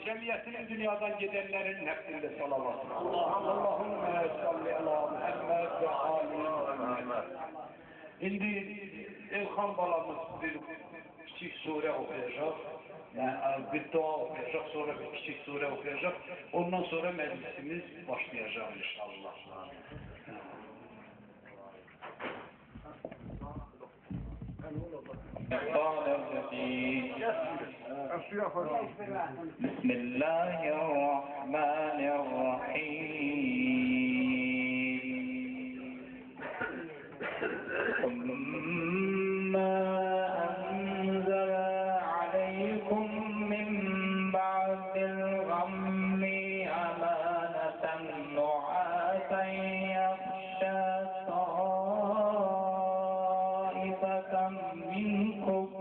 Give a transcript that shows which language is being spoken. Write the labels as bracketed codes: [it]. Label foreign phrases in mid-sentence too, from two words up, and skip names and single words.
[tr] Cemiyetinin dünyadan gidenlerin hepsinde salavat. [ar] اللهم صل على محمد وآل محمد. [tr] Şimdi İlhan balamız bir küçük sure okuyacak. Yani bir dua okuyacak, sonra bir küçük sure okuyacak. Ondan sonra meclisimiz başlayacak inşallah. [ar] بسم الله الرحمن الرحيم ثم أنزل عليكم من بعد الغم أمانة نعاسا يغشى طائفة منكم